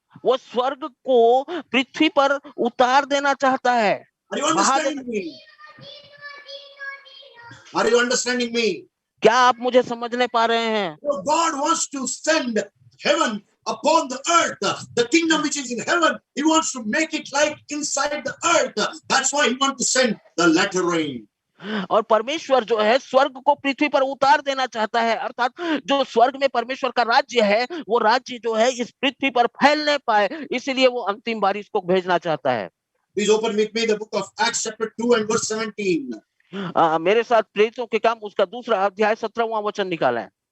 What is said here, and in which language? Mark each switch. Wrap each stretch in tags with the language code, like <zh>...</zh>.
<hi>वो स्वर्ग को पृथ्वी पर उतार देना चाहता है।</hi> <en>Are you understanding me? Are you understanding me?</en> <hi>क्या आप मुझे समझने पा रहे हैं?</hi> <en>God wants to send heaven upon the earth, the kingdom which is in heaven. He wants to make it like inside the earth. That's why he wants to send the latter rain.</en> <hi>और परमेश्वर जो है स्वर्ग को पृथ्वी पर उतार देना चाहता है, अर्थात जो स्वर्ग में परमेश्वर का राज्य है वो राज्य जो है इस पृथ्वी पर फैलने पाए, इसलिए वो अंतिम बारिश को भेजना चाहता है।</hi> <en>Please open with me the book of Acts chapter 2 and verse 17.</en> <hi>मेरे साथ प्रेरितों के काम उसका दूसरा अध्याय 17वां वचन निकाला है।</hi>